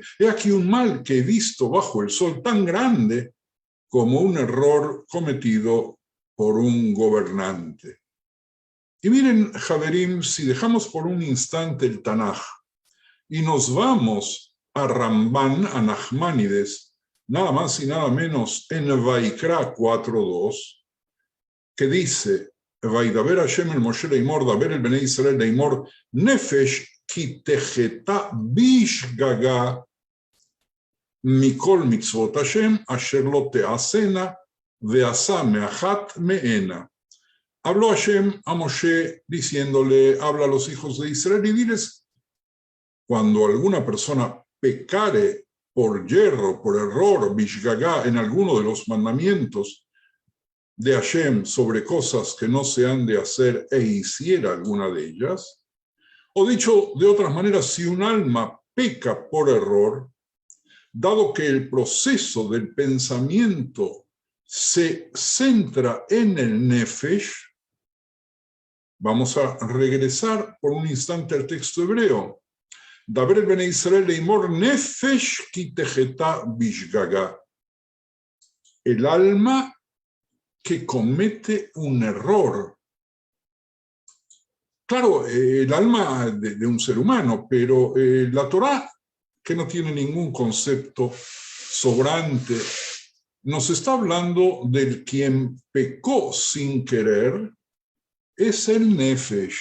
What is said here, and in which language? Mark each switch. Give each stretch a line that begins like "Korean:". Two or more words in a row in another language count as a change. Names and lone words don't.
Spanish: He aquí un mal que he visto bajo el sol tan grande como un error cometido por un gobernante. Y miren, Javerim, si dejamos por un instante el Tanaj y nos vamos a Ramban, a Nachmanides, nada más y nada menos en Vaikra 4:2, que dice:
Hebrew: וידבר השם אל משה לאמר, דבר אל בני ישראל לאמר, נפש כי תחטא בשגגה מכל מצות השם אשר לא תעשינה ועשה מאחת מהנה.
Spanish: Habló Hashem a Moshe diciéndole: habla a los hijos de Israel y diles, cuando alguna persona pecare por yerro, por error, bishgaga, en alguno de los mandamientos de Hashem sobre cosas que no se han de hacer e hiciera alguna de ellas, o dicho de otras maneras, si un alma peca por error, dado que el proceso del pensamiento se centra en el nefesh, vamos a regresar por un instante al texto hebreo.
Hebrew: דבר אל בני ישראל לאמר נפש כי תחטא בשגגה.
Spanish: El alma que comete un error. Claro, el alma de un ser humano, pero la Torá, que no tiene ningún concepto sobrante, nos está hablando del quien pecó sin querer, es el nefesh.